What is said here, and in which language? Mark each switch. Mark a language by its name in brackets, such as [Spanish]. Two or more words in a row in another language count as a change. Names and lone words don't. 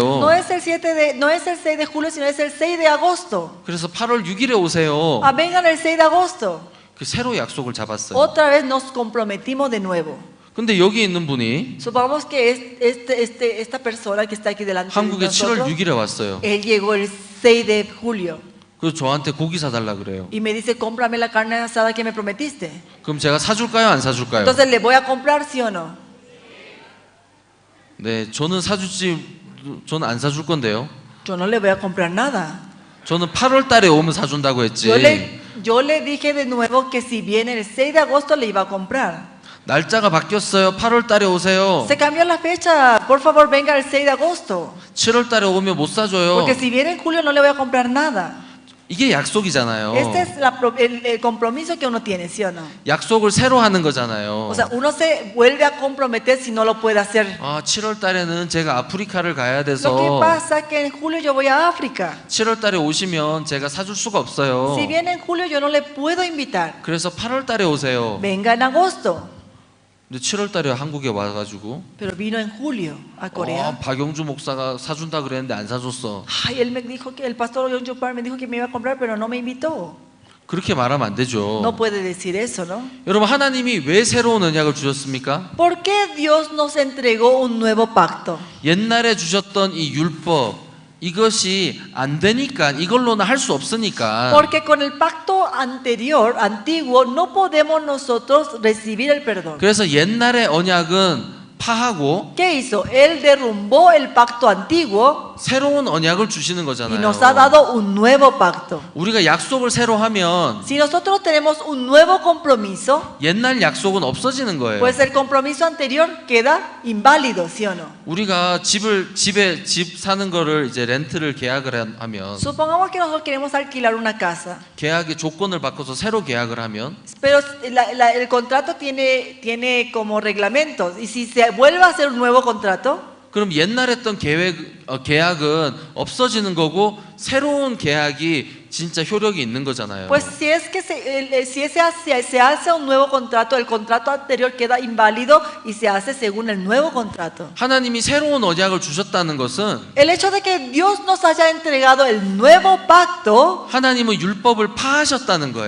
[Spanish] No es el 6 de julio, sino es el 6 de agosto. [Korean] 그래서 8월 6일에 오세요. [Spanish] Ah, vengan el 6 de agosto. [Korean] 그 새로 약속을 잡았어요. [Spanish] Otra vez nos comprometimos de nuevo. [Korean] 근데 여기 있는 분이 [Spanish] Supongamos que esta persona que está aquí delante de [Korean] 한국에 7월 [Spanish] nosotros, [Korean] 6일에 왔어요. [Spanish] él llegó el 6 de julio [Korean] 그래서 저한테 고기 사달라 그래요. [Spanish] y me dice, cómprame la carne asada que me prometiste. [Korean] 그럼 제가 사줄까요, 안 사줄까요? [Spanish] Entonces, ¿le voy a comprar, sí o no? [Korean] 네, 저는 저는 안 사줄 건데요. [Spanish] Yo no le voy a comprar nada. [Korean] 저는 8월 달에 오면 사준다고 했지. [Spanish] Yo le dije de nuevo que si viene el 6 de agosto le iba a comprar. [Korean] 날짜가 바뀌었어요. 8월 달에 오세요. [Spanish] Se cambió la fecha. Por favor, venga el 6 de agosto. [Korean] 7월 달에 오면 못 사줘요. [Spanish] Porque si viene en julio no le voy a comprar nada. [Korean] 이게 약속이잖아요. [Spanish] Este es el compromiso que uno tiene, ¿sí o no? [Korean] 약속을 새로 하는 거잖아요. [Spanish] O sea, uno se vuelve a comprometer si no lo puede hacer. [Korean] 7월 달에는 제가 아프리카를 가야 [Spanish] Lo que [Korean] 돼서 [Spanish] pasa es que en julio yo voy a África. [Korean] 7월 달에 오시면 제가 사줄 수가 없어요. [Spanish] Si viene en julio yo no le puedo invitar. [Korean] 그래서 8월 달에 오세요. [Spanish] Venga en agosto. [Korean] 근데 7월 달에 한국에 와가지고 [Spanish] Pero vino en julio a Corea. [Korean] 박영주 목사가 사준다 그랬는데 안 사줬어. [Spanish] Ay, él me dijo que el pastor John Chupar me dijo que me iba a comprar, pero no me invitó. [Korean] 그렇게 말하면 안 되죠. [Spanish] No puede decir eso, ¿no? [Korean] 여러분 하나님이 왜 새로운 언약을 주셨습니까? [Spanish] ¿Por qué Dios nos entregó un nuevo pacto? [Korean] 옛날에 주셨던 이 율법 이것이 안 되니까 이걸로는 할 수 없으니까. [Spanish] Porque con el pacto anterior, antiguo, no podemos nosotros recibir el perdón. [Korean] 그래서 옛날의 언약은 파하고 [Spanish] ¿Qué hizo? Él derrumbó el pacto antiguo [Korean] 새로운 언약을 주시는 [Spanish] y [Korean] 거잖아요. [Spanish] nos ha dado un nuevo pacto. [Korean] 우리가 약속을 새로 하면 [Spanish] Si nosotros tenemos un nuevo compromiso, [Korean] 옛날 약속은 없어지는 거예요. [Spanish] pues el compromiso anterior queda inválido, ¿sí o no? [Korean] 우리가 집 사는 거를 이제 렌트를 계약을 하면 [Spanish] Supongamos que nosotros queremos alquilar una casa, [Korean] 계약의 조건을 바꿔서 새로 계약을 하면 [Spanish] pero el contrato tiene como reglamentos y si se vuelve a hacer un nuevo contrato, [Korean] 그럼 옛날 했던 계약은 없어지는 거고 새로운 계약이 진짜 효력이 있는 거잖아요. [Spanish] pues si es que se hace un nuevo contrato, el contrato anterior queda inválido y se hace según el nuevo contrato. [Korean] 하나님이 새로운 언약을 주셨다는 것은 [Spanish] El hecho de que Dios nos haya entregado el nuevo pacto [Korean] 하나님은 율법을 파하셨다는 거예요.